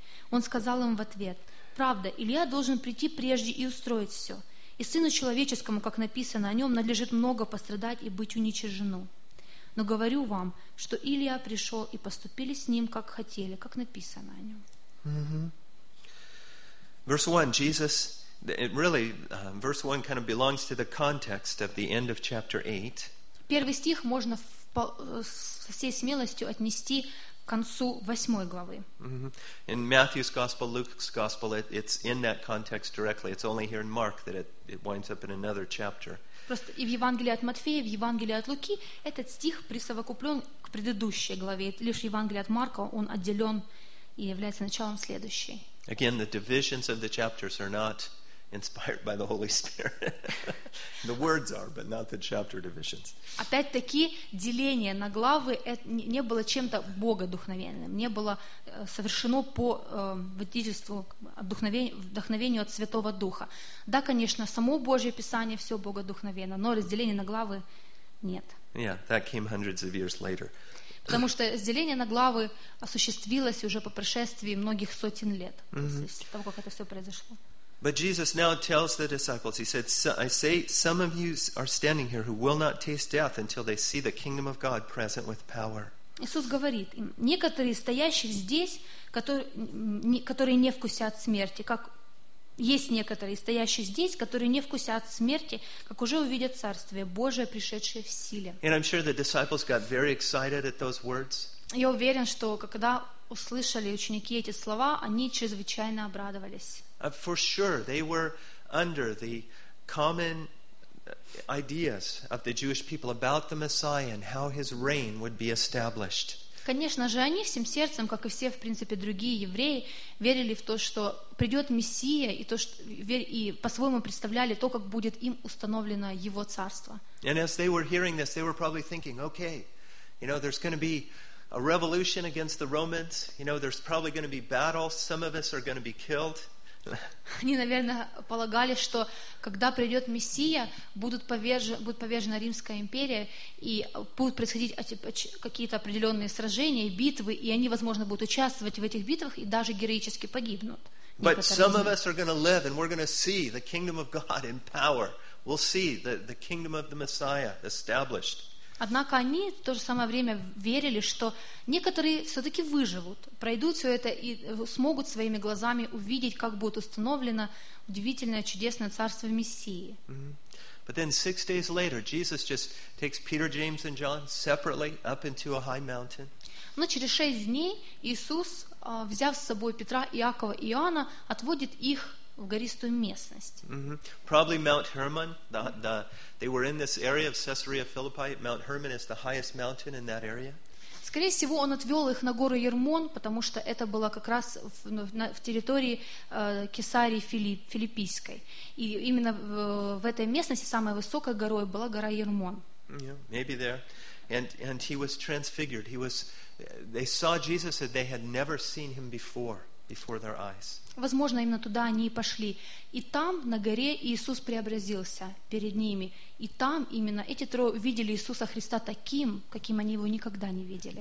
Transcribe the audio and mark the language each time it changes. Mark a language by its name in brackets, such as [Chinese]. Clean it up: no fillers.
[Russian] Он сказал им в ответ: «Правда, Илия должен прийти прежде и устроить все. И Сыну Человеческому, как написано о нем, надлежит много пострадать и быть уничижену. Но говорю вам, что Илия пришел, и поступили с ним, как хотели, как написано о нем». [English] Verse 1, Jesus, verse 1 kind of belongs to the context of the end of chapter 8. [Russian] Первый стих можно со всей смелостью отнести к концу 8 главы. [English] In Matthew's Gospel, Luke's Gospel, it's in that context directly. It's only here in Mark that it winds up in another chapter. [Russian] Просто и в Евангелии от Матфея, и в Евангелии от Луки этот стих присовокуплен к предыдущей главе. Лишь в Евангелии от Марка он отделен и является началом следующей. [English] Again, the divisions of the chapters are not inspired by the Holy Spirit. The words are, but not the chapter divisions. [Russian] Опять-таки, деление на главы не было чем-то богодухновенным, не было совершено по водительству, вдохновению от Святого Духа. Да, конечно, само Божье Писание все богодухновенно, но разделение на главы нет. [English] Yeah, that came hundreds of years later. [Russian] Потому что разделение на главы осуществилось уже по прошествии многих сотен лет после того, как это все произошло. [English] But Jesus now tells the disciples, he said, I say, some of you are standing here who will not taste death until they see the kingdom of God present with power. [Russian] Иисус говорит им, некоторые стоящих здесь, которые не вкусят смерти, как есть некоторые стоящие здесь, которые не вкусят смерти, как уже увидят Царствие Божие, пришедшее в силе. [English] And I'm sure the disciples got very excited at those words. [Russian] Я уверен, что когда услышали ученики эти слова, они чрезвычайно обрадовались. [English] For sure, they were under the common ideas of the Jewish people about the Messiah and how his reign would be established. [Russian] Конечно же, они всем сердцем, как и все, в принципе, другие евреи, верили в то, что придет Мессия, и по-своему представляли то, как будет им установлено его царство. [English] And as they were hearing this, they were probably thinking, okay, you know, there's going to be a revolution against the Romans. You know, there's probably going to be battle. Some of us are going to be killed. [Russian] Они, наверное, полагали, что когда придет Мессия, будет повержена Римская империя, и будут происходить какие-то определенные сражения, битвы, и они, возможно, будут участвовать в этих битвах и даже героически погибнут. [English] But some of us are going to live, and we're going to see the kingdom of God in power. We'll see the kingdom of the Messiah established. [Russian] Однако они в то же самое время верили, что некоторые все-таки выживут, пройдут все это и смогут своими глазами увидеть, как будет установлено удивительное, чудесное царство Мессии. [English] But then 6 days later, Jesus just takes Peter, James, and John separately up into a high mountain. [Russian] Но через 6 дней Иисус, взяв с собой Петра, Иакова и Иоанна, отводит их в гористую местность. [English] Probably Mount Hermon. They were in this area of Caesarea Philippi. Mount Hermon is the highest mountain in that area. [Russian] Скорее всего, он отвел их на гору Ермон, потому что это было как раз в территории Кесарии Филиппийской. И именно в этой местности самой высокой горой была гора Ермон. [English] Yeah, maybe there. And he was transfigured. They saw Jesus that they had never seen him before. Before their eyes. [Russian] Возможно, именно туда они и пошли. И там, на горе, Иисус преобразился перед ними. И там именно эти трое увидели Иисуса Христа таким, каким они его никогда не видели.